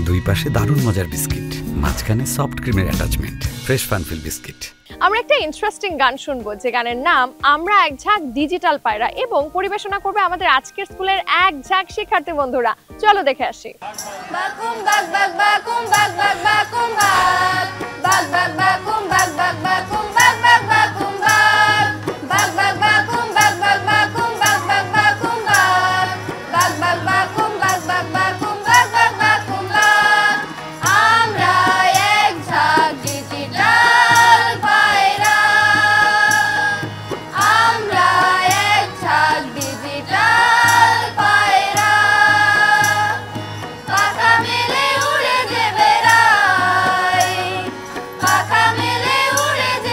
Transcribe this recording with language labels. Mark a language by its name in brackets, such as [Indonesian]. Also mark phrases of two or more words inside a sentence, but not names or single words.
[Bangla] চারিপাশে দারুণ মজার বিস্কিট, মাঝখানে [English] soft cream attachment. fresh Funfill biscuit. [Bangla] আমরা একটা ইন্টারেস্টিং গান শুনবো, যে গানের নাম আমরা এক ঝাঁক ডিজিটাল পায়রা, এবং পরিবেশনা করবে আমাদের আজকের স্কুলের এক ঝাঁক শিক্ষার্থী বন্ধুরা। চলো দেখে আসি। Bakum bak bak bakum bak bak bakum bak bak bak bakum bak bak bakum bak bak bakum bak bak bak bakum bak bak bakum bak bak bakum bak bak bak bakum bak bak bakum bak bak bakum bak আমরা এক ঝাঁক ডিজিটাল পায়রা, আমরা এক ঝাঁক ডিজিটাল পায়রা, পাখা মেলে উড়ে যে বেড়াই, পাখা মেলে উড়ে যে